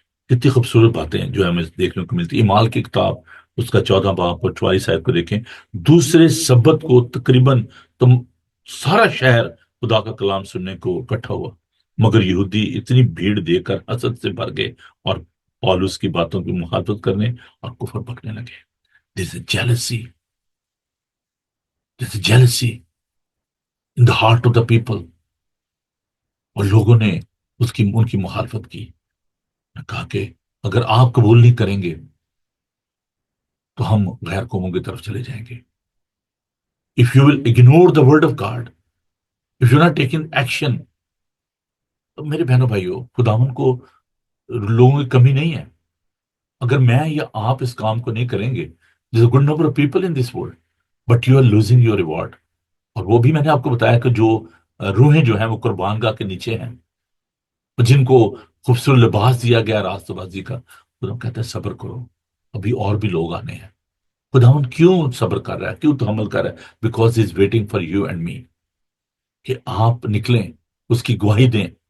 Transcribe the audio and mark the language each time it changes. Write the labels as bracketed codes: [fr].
[ur] کتنی خوبصورت باتیں ہیں جو ہمیں دیکھنے کو ملتی. اعمال کی کتاب اس کا 14 باب اور 44 آیت کو دیکھیں. دوسرے سبت کو تقریباً تم سارا شہر خدا کا کلام سننے کو اکٹھا ہوا، مگر یہودی اتنی بھیڑ دیکھ کر حسد سے بھر گئے اور پالوس کی باتوں کی مخالفت کرنے اور کفر بکنے لگے. [en] There's a jealousy. There's a jealousy in the heart of the people. [ur] اور لوگوں نے ان کی مخالفت کی. کہا کہ اگر آپ قبول نہیں کریں گے تو ہم غیر قوموں کی طرف چلے جائیں گے. [en] If you will ignore the word of God, if you're not taking action، [ur] تو میرے بہنوں بھائیوں خداوند کو لوگوں کی کمی نہیں ہے. اگر میں یا آپ اس کام کو نہیں کریں گے، [en] there's a good number of people in this world, but you are losing your reward. [ur] اور وہ بھی میں نے آپ کو بتایا کہ جو روحیں جو ہیں وہ قربان گاہ کے نیچے ہیں، جن کو خوبصورت لباس دیا گیا راست بازی کا، خدا کہتا ہے صبر کرو، ابھی اور بھی لوگ آنے ہیں. خداوند کیوں صبر کر رہا ہے، کیوں تحمل کر رہا ہے؟ [en] because he is waiting for you and me, [ur] کہ آپ نکلیں، اس کی گواہی دیں.